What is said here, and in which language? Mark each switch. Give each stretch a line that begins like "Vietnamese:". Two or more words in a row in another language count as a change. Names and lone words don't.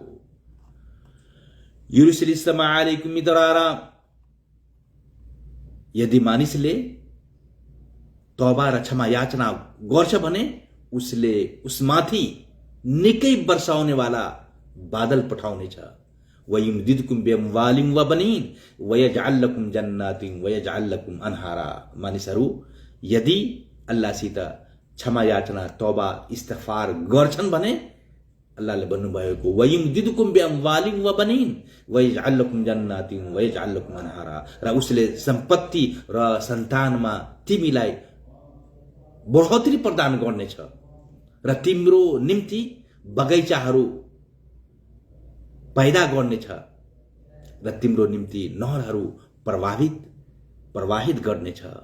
Arabic: يرسل السماء عليكم مدرارا,
Nepali: यदि मानिसले तौबा र क्षमा याचना गर्छ भने उसले उसमाथि निकै वर्षाउने वाला बादल पठाउनेछ।
Arabic: ويمددكم بأموال وبنين ويجعل لكم جنات ويجعل لكم أنهارا.
Nepali: मानिसहरू यदि अल्लाहसित क्षमा याचना, तौबा, इस्तिगफार गर्छन् भने अल्लाहले भन्नुभएको
Arabic: ويمددكم بأموال وبنين ويجعل لكم جنات ويجعل لكم أنهارا,
Nepali: र उसले सम्पत्ति र सन्तानमा तिमीलाई बढोत्तरी प्रदान गर्नेछ र तिम्रो निम्ति बगैँचाहरू पैदा गर्नेछ र तिम्रो निम्ति नहरहरू प्रवाहित गर्नेछ।